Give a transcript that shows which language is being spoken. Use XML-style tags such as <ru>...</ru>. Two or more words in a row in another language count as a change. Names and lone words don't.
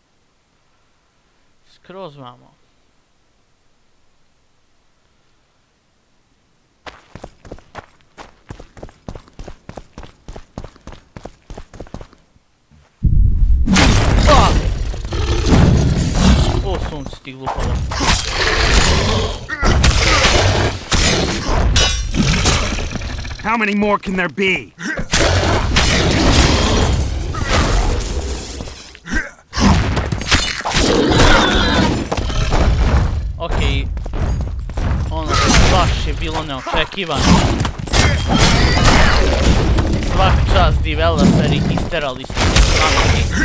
<sr>Skroz vamo. O, sunce ti glupava.</sr> <en>How many more can there be?</en> <sr>Okej, ono baš je bilo neočekivano. Svaka čast developeri, isterali ste se pameti.</sr>